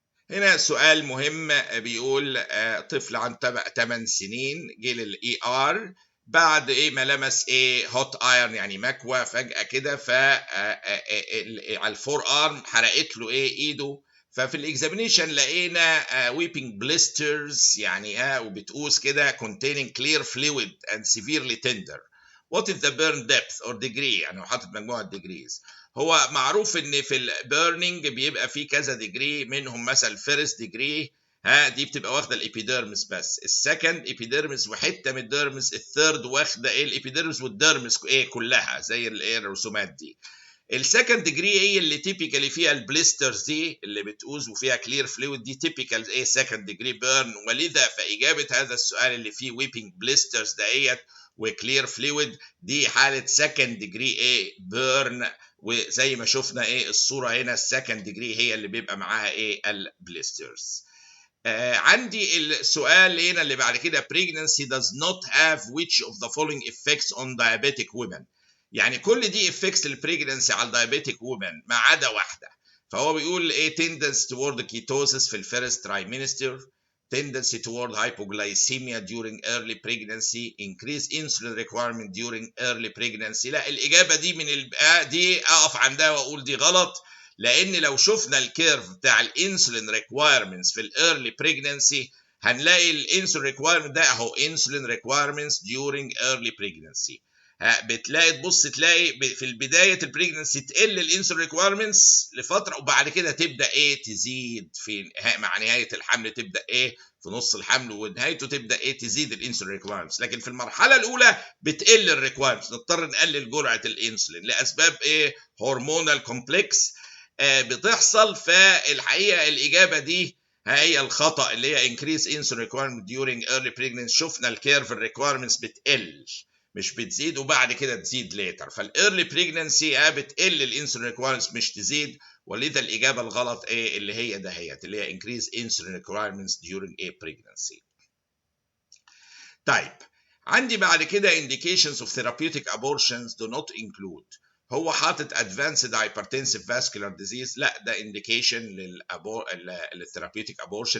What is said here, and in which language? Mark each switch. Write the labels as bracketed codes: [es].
[ar] هنا سؤال مهم بيقول طفل عن 8 سنين جه للاي ار بعد ما لمس هوت ايرن يعني مكوى فجأة كده، ف على الفور ارم حرقت له ايده. ففي الاكزامينيشن لقينا [en] weeping blisters [ar] يعني وبتقوس كده [en] containing clear fluid and severely tender. What is the burn depth or degree؟ [ar] يعني حاطط مجموعة [en] degrees. [ar] هو معروف ان في البيرنينج بيبقى في كذا ديجري، منهم مثلا الفيرست ديجري دي بتبقى واخده الابيديرمس بس، السكند ابيديرمس وحته من الديرمس، الثيرد واخده الابيديرمس والديرمس كلها زي الرسومات دي. السكند ديجري هي اللي تيبيكالي فيها البليسترز دي اللي بتوز وفيها كلير فلويد، دي تيبيكال سكند ديجري بيرن. ولذا فاجابه هذا السؤال اللي فيه ويبنج بليسترز ديت وكلير فلويد دي حاله سكند ديجري بيرن. وزي ما شفنا الصوره هنا السكند ديجري هي اللي بيبقى معاها البليسترز. عندي السؤال هنا اللي بعد كده [en] pregnancy does not have which of the following effects on diabetic women. [ar] يعني كل دي effects للبريجننسي على الدايابيتيك وومن ما عدا واحده. فهو بيقول [en] tendency toward ketosis في الفيرست trimester, tendency toward hypoglycemia during early pregnancy, increased insulin requirement during early pregnancy. [ar] لا الإجابة دي من دي أقف عندها وأقول دي غلط، لأن لو شفنا الكيرف بتاع الانسولين ريكوايرمنتس في الإيرلي بريجننسي هنلاقي الانسولين ريكوايرمنت ده أهو انسولين ريكوايرمنتس [en] during early pregnancy. [ar] بتلاقي تبص تلاقي في البدايه البريجننسي تقل الانسولين ريكويرمنتس لفتره وبعد كده تبدا تزيد في مع نهايه الحمل، تبدا في نص الحمل ونهايته تبدا تزيد الانسولين ريكويرمنتس. لكن في المرحله الاولى بتقل الريكويرمنتس، نضطر نقلل جرعه الانسولين لاسباب هرمونال كومبلكس بتحصل. فالحقيقه الاجابه دي هي الخطا اللي هي [en] increase insulin requirement during early pregnancy. [ar] شفنا الكيرف الريكويرمنتس بتقل مش بتزيد وبعد كده تزيد ليتر. فالايرلي بريجننسي بتقل الانسولين ريكوايرمنتس مش تزيد، ولذا الاجابه الغلط اللي هي دهيت اللي هي [en] increase insulin requirements during pregnancy. [ar] طيب عندي بعد كده [en] indications of therapeutic abortions do not include. [ar] هو حاطط [en] advanced hypertensive vascular disease، لا ده indication للثيرابيوتيك abortion.